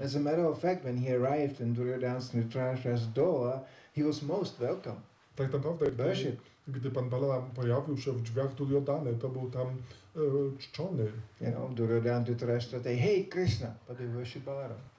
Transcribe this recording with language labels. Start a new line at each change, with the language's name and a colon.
English: As a matter of fact, when he arrived in Duryodhana's and Dhritarashtra's door, he was most welcome.
Polish: Tak naprawdę,
English: Worship.
Polish: gdy pan Balaram pojawił się w drzwiach Duryodhany, to był tam czczony.
English: You know, Duryodhana and Dhritarashtra, they hate Krishna, but they worship Balaram.